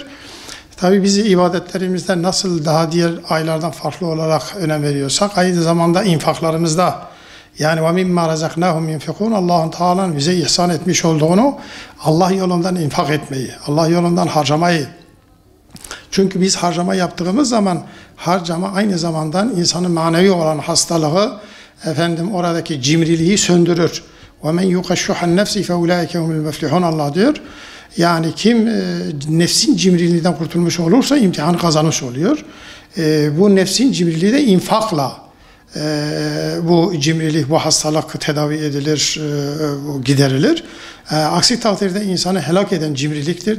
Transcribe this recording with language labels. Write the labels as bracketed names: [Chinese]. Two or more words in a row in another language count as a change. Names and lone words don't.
[Turkish] Tabi biz ibadetlerimizde nasıl daha diğer aylardan farklı olarak önem veriyorsak aynı zamanda infaklarımızda, yani [Arabic] ومما رزقناهم ينفقون, [Turkish] Allah'ın Teala'nın bize ihsan etmiş olduğunu, Allah yolundan infak etmeyi, Allah yolundan harcamayı. Çünkü biz harcama yaptığımız zaman harcama aynı zamanda insanın manevi olan hastalığı, oradaki cimriliği söndürür. [Arabic] وَمَنْ يُقَشُّحَ النَّفْسِ فَاُولَٰئِكَ هُمُ الْمُفْلِحُونَ [Turkish] Allah diyor. Yani kim nefsin cimriliğinden kurtulmuş olursa imtihanı kazanmış oluyor. Bu nefsin cimriliği de infakla bu cimrilik, bu hastalık tedavi edilir, giderilir. Aksi takdirde insanı helak eden cimriliktir.